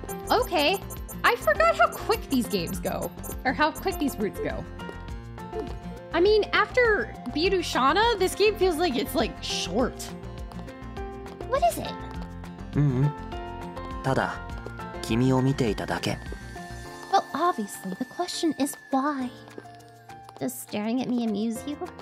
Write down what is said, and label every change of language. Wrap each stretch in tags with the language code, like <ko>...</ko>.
<en>Okay. I forgot how quick these games go. Or how quick these routes go. I mean, after Birushana, this game feels like it's like short. What is it?</en> <ja>ただ君を見ていただけ。</ja> <en>Well, obviously, the question is why. Does staring at me amuse you?</en>